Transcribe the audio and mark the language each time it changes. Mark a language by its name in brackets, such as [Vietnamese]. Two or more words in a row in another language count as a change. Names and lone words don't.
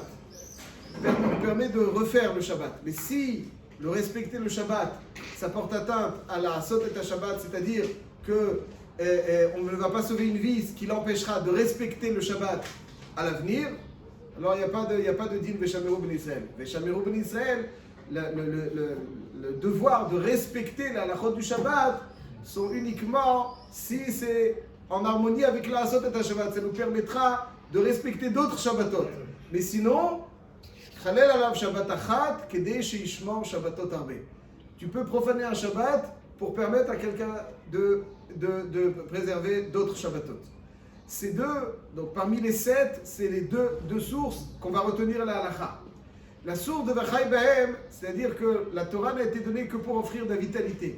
[French] Il permet de refaire le Shabbat. Mais si le respecter le Shabbat, ça porte atteinte à la [Hebrew] לעשות את השבת, [French] c'est-à-dire que on ne va pas sauver une vie, ce qui l'empêchera de respecter le Shabbat à l'avenir, alors il n'y a pas de din [Hebrew] ושמרו בני ישראל. ושמרו בני ישראל, [French] le devoir de respecter la halachot du Shabbat sont uniquement si c'est en harmonie avec la [Hebrew] לעשות את השבת. [French] Ça nous permettra de respecter d'autres Shabbatot. Mais sinon, [Hebrew] חלל עליו שבת אחת כדי שישמור שבתות הרבה. [French] Tu peux profaner un Shabbat pour permettre à quelqu'un de préserver d'autres Shabbatot. Ces deux, donc parmi les 7, c'est les deux sources qu'on va retenir à la halacha. La source de [Hebrew] וחי בהם, [French] c'est-à-dire que la Torah n'a été donnée que pour offrir de la vitalité.